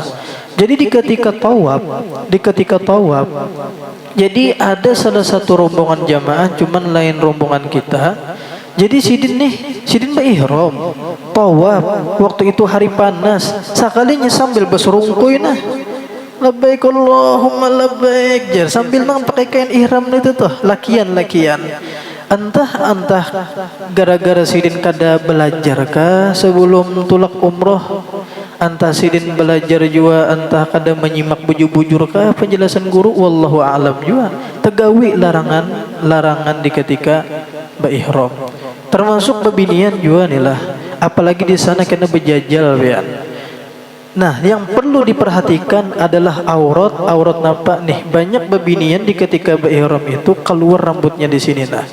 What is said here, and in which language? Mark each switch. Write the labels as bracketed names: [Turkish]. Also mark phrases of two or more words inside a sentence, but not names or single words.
[Banjar] Jadi di ketika tawaf, jadi ada salah satu rombongan jamaah, cuman lain rombongan kita. Jadi sidin ihram tawaf, waktu itu hari panas, sekalinya sambil berserungkuy [Arabic] لبيك اللهم لبيك, [Banjar] sambil pakai kain ihram itu tuh, lakian. Entah gara-gara sidin kada belajar kah sebelum tulak umroh, entah sidin belajar juga, entah kada menyimak bujur-bujur kah penjelasan guru, [Arabic] والله أعلم juga. [Banjar] Tegawi larangan di ketika berihram, termasuk bebinian juga nilah, apalagi di sana kena bejajal ya. Nah, yang perlu diperhatikan adalah aurat napa nih. Banyak bebinian di ketika berihram itu keluar rambutnya di sini nah.